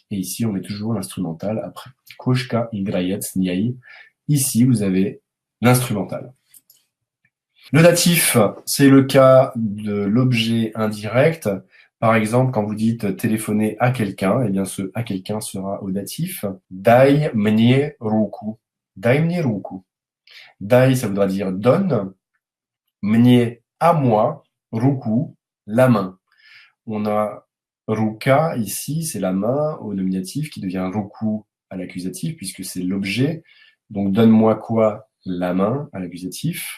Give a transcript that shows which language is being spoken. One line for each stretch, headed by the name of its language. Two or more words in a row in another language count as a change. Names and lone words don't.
French: Et ici, on met toujours l'instrumental après.
Russian: Кошка играет с ней.
French: Ici, vous avez l'instrumental. Le datif, c'est le cas de l'objet indirect. Par exemple, quand vous dites téléphoner à quelqu'un, eh bien ce à quelqu'un sera au datif.
Russian: Dai мне руку. Dai мне руку.
French: Dai, ça voudra dire donne. Мне, à moi. Ruku, la main. On a ruka ici, c'est la main au nominatif qui devient ruku à l'accusatif puisque c'est l'objet. Donc donne-moi quoi? La main à l'accusatif.